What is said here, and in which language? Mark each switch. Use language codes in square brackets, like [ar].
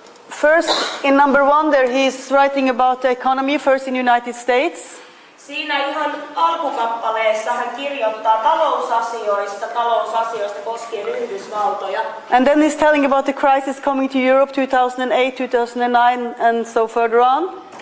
[en] First, in number 1 there he's writing about the economy, first in United States. [fi] Siinä ihan alkukappaleessa hän kirjoittaa talousasioista koskien Yhdysvaltoja. [en] And then he's telling about the crisis coming to Europe 2008, 2009 and so further on.